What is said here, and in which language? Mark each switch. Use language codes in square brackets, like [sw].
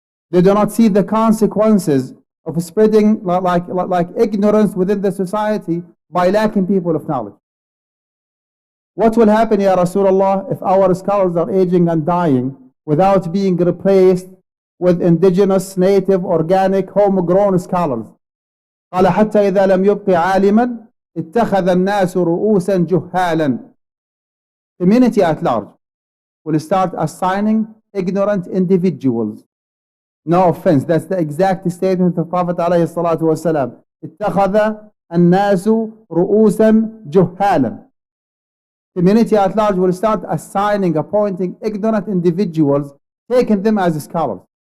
[en] They do not see the consequences of spreading like ignorance within the society by lacking people of knowledge. What will happen, Ya Rasulullah, if our scholars are aging and dying without being replaced with indigenous, native, organic, homegrown scholars? [ar] قال حتى إذا لم يبق عالما اتخذ الناس رؤوسا جهالا. [en] Community at large will start assigning ignorant individuals. No offense, that's the exact statement of the Prophet عليه الصلاة والسلام. [ar] اتخذ الناس رؤوسا جهالا. [en] Community at large will start assigning, appointing ignorant individuals, taking them as scholars.